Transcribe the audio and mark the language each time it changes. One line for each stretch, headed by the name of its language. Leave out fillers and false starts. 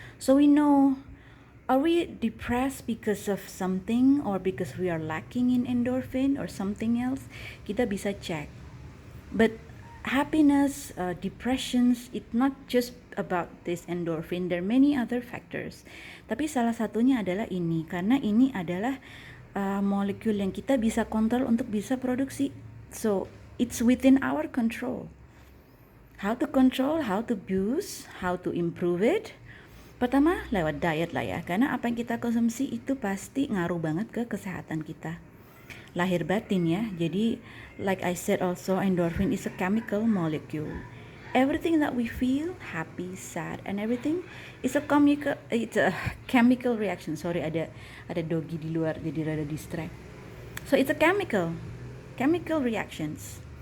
English: So we know, are we depressed because of something or because we are lacking in endorphin or something else?
Indonesian: Kita bisa cek.
English: But happiness, depressions, it's not just about this endorphin. There are many other factors.
Indonesian: Tapi salah satunya adalah ini, karena ini adalah molekul yang kita bisa kontrol untuk bisa produksi.
English: So it's within our control. How to control, how to use, how to improve it.
Indonesian: Pertama lewat diet lah ya, karena apa yang kita konsumsi itu pasti ngaruh banget ke kesehatan kita. Lahir batin ya.
English: Jadi like I said also, endorphin is a chemical molecule. Everything that we feel, happy, sad, and everything is it's a chemical reaction. Sorry,
Indonesian: ada doggy di luar jadi rada distract.
English: So it's a chemical reactions.